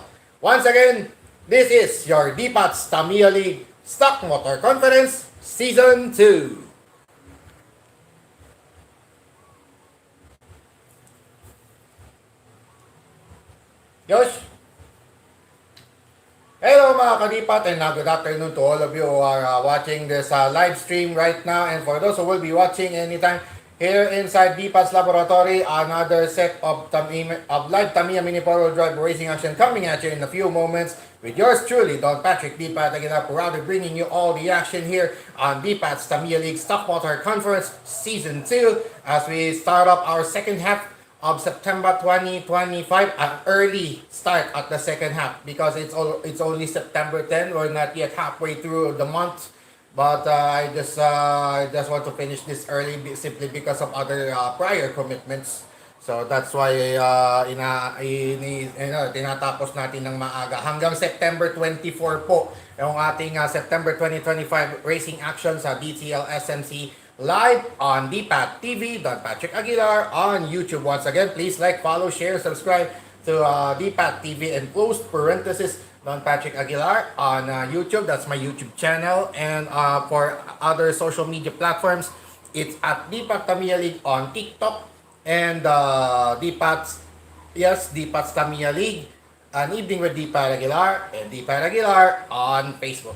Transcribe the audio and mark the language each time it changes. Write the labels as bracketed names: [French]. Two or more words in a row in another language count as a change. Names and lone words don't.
[English] Once again, this is your DPAT's Tamiya League Stock Motor Conference Season 2. Josh? Hello [Filipino] mga kadipat [English] and good afternoon to all of you who are watching this live stream right now, and for those who will be watching anytime here inside Deepa's Laboratory, another set of live Tamiya Mini 4 Drive Racing Action coming at you in a few moments with yours truly, Don Patrick Deepat Aguilar, proudly bringing you all the action here on Deepat's Tamiya League Stock Motor Conference Season 2 as we start up our second half of September 2025, an early start at the second half because it's only September 10. We're not yet halfway through the month, but I just want to finish this early simply because of other prior commitments. So that's why [Filipino] tinatapos natin ng maaga hanggang September 24 po yung ating September 2025 [English] racing action [Filipino] sa DTL SMC [English] live on DPAT TV, Don Patrick Aguilar on YouTube. Once again, please like, follow, share, subscribe to DPAT TV and close parenthesis Don Patrick Aguilar on YouTube. That's my YouTube channel. And for other social media platforms, it's at DPAT Tamiya League on TikTok and DPAT's Tamiya League, An Evening with DPAT Aguilar and DPAT Aguilar on Facebook.